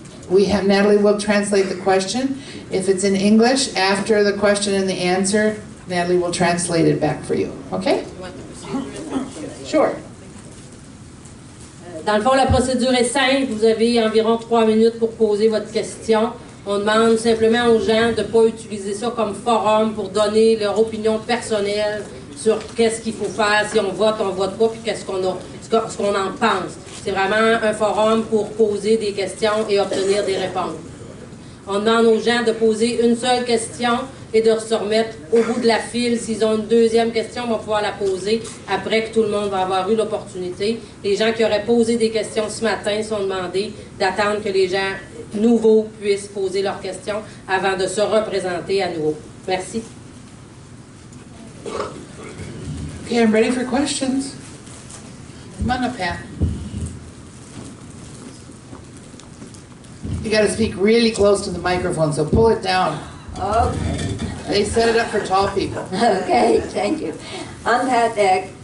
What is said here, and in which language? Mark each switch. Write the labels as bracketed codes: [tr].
[en] Natalie will translate the question. If it's in English, after the question and the answer, Natalie will translate it back for you. Okay? Sure. [fr] Dans le fond, la procédure est simple. Vous avez environ 3 minutes pour poser votre question. On demande simplement aux gens de ne pas utiliser ça comme forum pour donner leur opinion personnelle sur qu'est-ce qu'il faut faire, si on vote pas, puis ce qu'on en pense. C'est vraiment un forum pour poser des questions et obtenir des réponses. On demande aux gens de poser une seule question et de se remettre au bout de la file. S'ils ont une deuxième question, on va pouvoir la poser après que tout le monde va avoir eu l'opportunité. Les gens qui auraient posé des questions ce matin sont demandés d'attendre que les gens nouveaux puissent poser leurs questions avant de se représenter à nouveau. Merci. [en] Okay, I'm ready for questions. Come on up, Pat. You got to speak really close to the microphone, so pull it down. Okay. They set it up for tall people. Okay, thank you. I'm Pat Deck.